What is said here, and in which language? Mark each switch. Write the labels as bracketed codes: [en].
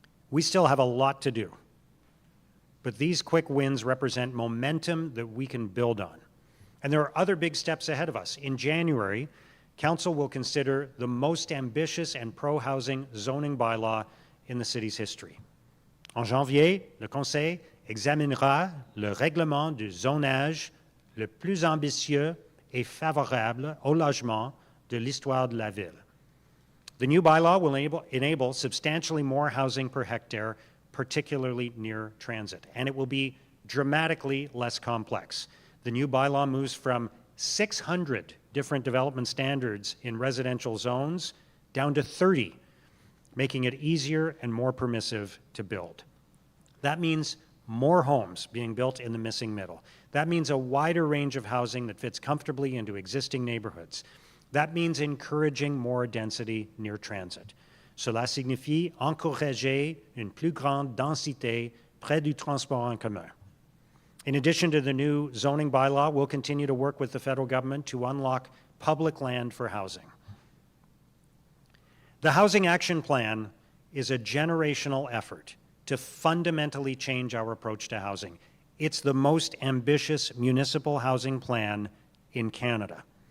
[en] We still have a lot to do, but these quick wins represent momentum that we can build on. And there are other big steps ahead of us. In January, Council will consider the most ambitious and pro-housing zoning bylaw in the city's history. [fr] En janvier, le Conseil examinera le règlement du zonage le plus ambitieux et favorable au logement de l'histoire de la ville. [en] The new bylaw will enable substantially more housing per hectare, particularly near transit, and it will be dramatically less complex. The new bylaw moves from 600 different development standards in residential zones down to 30, making it easier and more permissive to build. That means more homes being built in the missing middle. That means a wider range of housing that fits comfortably into existing neighborhoods. That means encouraging more density near transit. [fr] Cela signifie encourager une plus grande densité près du transport en commun. [en] In addition to the new zoning bylaw, we'll continue to work with the federal government to unlock public land for housing. The Housing Action Plan is a generational effort to fundamentally change our approach to housing. It's the most ambitious municipal housing plan in Canada.